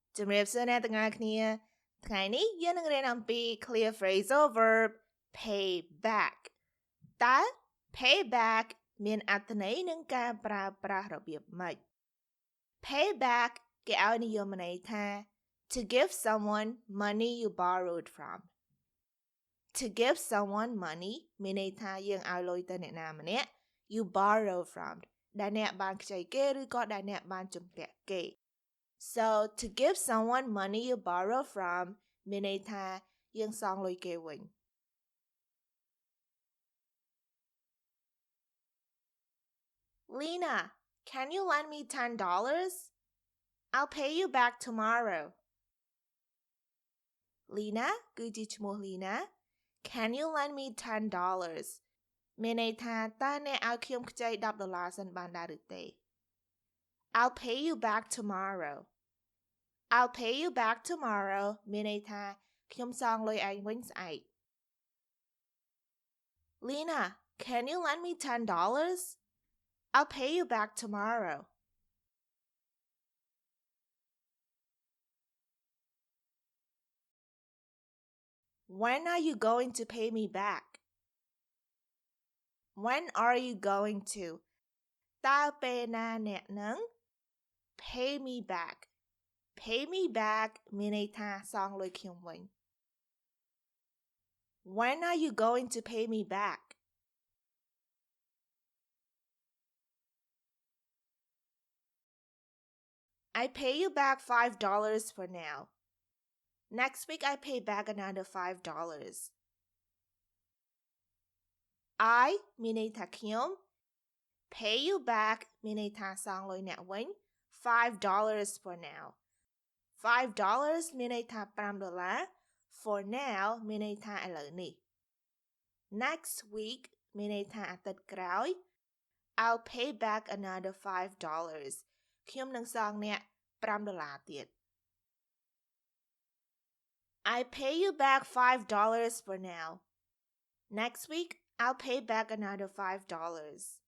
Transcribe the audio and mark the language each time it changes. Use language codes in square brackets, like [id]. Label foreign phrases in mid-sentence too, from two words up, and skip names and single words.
[km] ជំរាបសួរអ្នកទាំងអស់គ្នាថ្ងៃនេះយើងនឹងរៀនអំពី [en] clear phrasal verb pay back [km] តើ [en] pay back [km] មានអត្ថ ន័យនិងការប្រើប្រាស់របៀបម៉េច [en] pay back [km] គេឲ្យនិយមន័យថា to [en] give someone money you borrowed from to give someone money [km] មានន័យថាយើងឲ្យលុយទៅអ្នកណាម្នាក់ [en] you borrow from [km] ដែលអ្នកបានខ្ចីគេឬក៏ដែលអ្នកបានជំពាក់គេ [en] So, to give someone money you borrow from [km] មានន័យថាយើងសងលុយគេវិញ [en] Lena, can you lend me $10? I'll pay you back tomorrow. [km] Lena គឺជាឈ្មោះ Lena. [en] Can you lend me $10? [km] មានន័យថាតើអ្នកឲ្យខ្ញុំខ្ចី$10សិនបានដែរឬទេ [en] I'll pay you back tomorrow.I'll pay you back tomorrow [km] មានន័យថាខ្ញុំសងលុយឯងវិញស្អែក [en] Lena, can you lend me $10? I'll pay you back tomorrow. When are you going to pay me back? When are you going to [km] តើពេលណាអ្នកនឹង [en] pay me back.Pay me back [km] មានន័យថាសងលុយខ្ញុំវិញ [en] When are you going to pay me back? I pay you back $5 for now. Next week I pay back another $5. [km] I មានន័យថាខ្ញុំ [en] pay you back [km] មានន័យថាសងលុ យអ្នកវិញ [en] $5 for now.$5 [km] មានន័យថា [en] $5 for now [km] មានន័យថាឥឡូវនេះ [en] Next week [km] មានន័យថាអាទិត្យក្រោយ [en] I'll pay back another $5 [km] ខ្ញុំនឹងសងអ្នក$5ទៀត [en] I pay you back $5 for now. Next week I'll pay back another $5.